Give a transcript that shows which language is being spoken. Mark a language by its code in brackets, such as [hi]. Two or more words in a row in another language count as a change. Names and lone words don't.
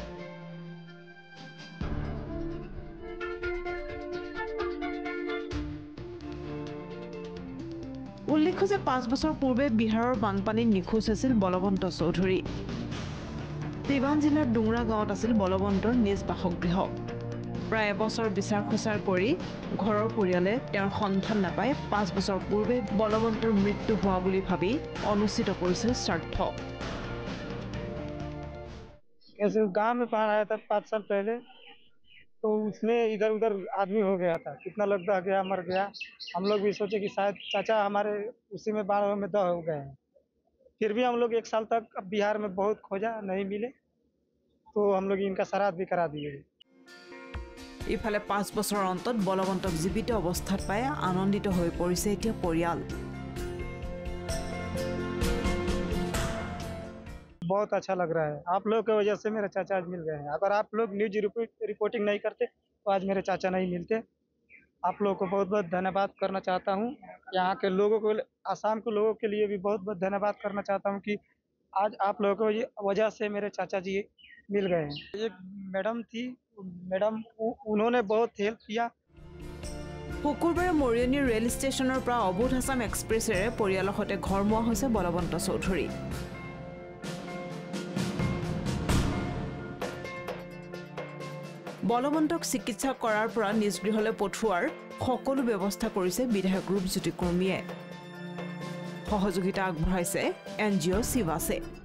[as] উল্লেখ্য যে 5 বছৰ পূৰ্বে বিহাৰৰ বানপানীত নিখোজ আছিল বলৱন্ত চৌধুৰী সিৱান জিলাৰ ডুংৰা গাঁৱত আছিল বলৱন্তৰ নিজ বাসগৃহ প্ৰায় এবছৰ বিচাৰ খোচাৰ কৰি ঘৰৰ পৰিয়ালে তেওঁৰ সন্ধান নাপায় 5 বছৰ পূৰ্বে বলৱন্তৰ মৃত্যু হোৱা বুলি ভাবি অনুষ্ঠিত কৰিছিল শ্ৰাদ্ধ [hi] कैसे गांव में बाढ़ आया था 5 साल पहले तो उसमें इधर उधर आदमी हो गया था कितना लोग दह गया मर गया हम लोग भी सोचे कि शायद चाचा हमारे उसी में बाढ़ में दह हो गए हैं फिर भी हम लोग 1 साल तक अब बिहार में बहुत खोजा नहीं मिले तो हम लोग इनका श्राद्ध भी करा दिए [as] ইফালে 5 বছৰৰ অন্তত বলৱন্তক জীৱিত অৱস্থাত পাই আনন্দিত হৈ পৰিছে এতিয়া পৰিয়াল [hi] बहुत अच्छा लग रहा है आप लोग की वजह से मेरे चाचा आज मिल गए हैं अगर आप लोग [en] news reporting [hi] नहीं करते तो आज मेरे चाचा नहीं मिलते आप लोगों को बहुत बहुत धन्यवाद करना चाहता हूँ यहाँ के लोगों को आसाम के लोगों के लिए भी बहुत बहुत धन्यवाद करना चाहता हूँ कि आज आप लोगों की वजह से मेरे चाचा जी मिल गए हैं एक मैडम थी मैडम उन्होंने बहुत हेल्प किया [as] শুকুৰবাৰে মৰিয়নি ৰেল ষ্টেচনৰ পৰা অবুধ আছাম এক্সপ্ৰেছেৰে পৰিয়ালৰ সৈতে ঘৰমুৱা হৈছে বলৱন্ত চৌধুৰী বলৱন্তক চিকিৎসা কৰাৰ পৰা নিজ গৃহলৈ পঠোৱাৰ সকলো ব্যৱস্থা কৰিছে বিধায়ক ৰূপজ্যোতি কুৰ্মীয়ে সহযোগিতা আগবঢ়াইছে এনজিঅ শিৱাসে